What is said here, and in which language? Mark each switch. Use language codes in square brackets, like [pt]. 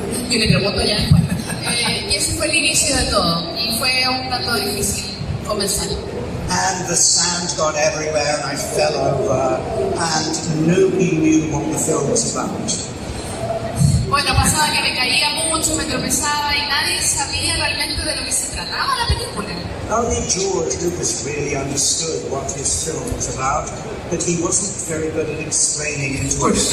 [es] Yo le pregunto ya después. Y ese fue el inicio de todo. Y fue un tanto difícil comenzar. [en] And the sand got everywhere and I fell over and nobody knew what the film was about. [es] Bueno, pasaba que me caía mucho, me tropezaba y nadie sabía realmente de lo que se trataba la película. [en] Only George Lucas really understood what his film was about, but he wasn't very good at explaining it to